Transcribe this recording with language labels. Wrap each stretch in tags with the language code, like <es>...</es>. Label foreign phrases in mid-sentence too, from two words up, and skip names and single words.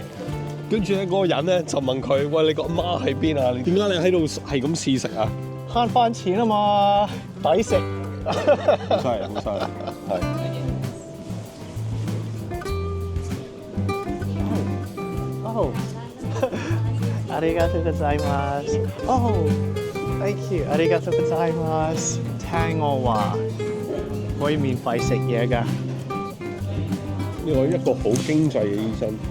<yue>跟住咧嗰個人咧就問佢：喂，你個阿媽喺邊啊？點解你喺度係咁試食啊？慳翻錢啊嘛，抵食。好犀利，好犀利，係。 Oh，</yue> <ja>ありがとうございます。</ja> <en>Oh， thank you，</en> <ja>ありがとうございます。</ja> <yue>聽我話，可以免費食嘢㗎。呢個一個好經濟嘅醫生。</yue>